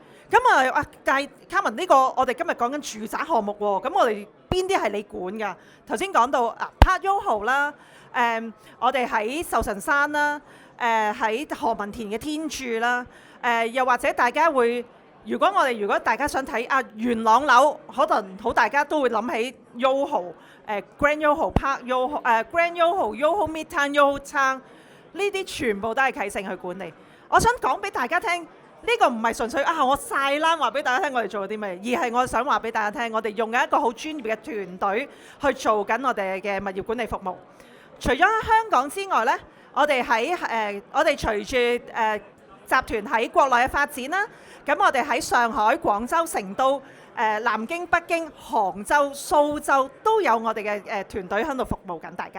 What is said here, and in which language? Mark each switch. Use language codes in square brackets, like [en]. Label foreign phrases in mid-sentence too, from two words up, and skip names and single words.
[yue] 咁但係卡文呢個我哋今日講緊住宅項目喎，咁我哋邊啲係你管㗎？頭先講到Park YOHO啦，我哋喺壽臣山啦，喺何文田嘅天柱啦，又或者大家會，如果大家想睇元朗樓，可能好大家都會諗起 YOHO、Grand YOHO、Park YOHO、Grand YOHO、YOHO Midtown、YOHO Town，呢啲全部都係啟盛去管理。我想講俾大家聽。呢個唔係純粹我晒冷話俾大家聽，我哋做咗啲咩，而係我想話俾大家聽，我哋用緊一個好專業嘅團隊去做緊我哋嘅物業管理服務。除咗喺香港之外呢，我哋隨住集團喺國內嘅發展啦，咁我哋喺上海、廣州、成都、南京、北京、杭州、蘇州都有我哋嘅團隊喺度服務緊大家。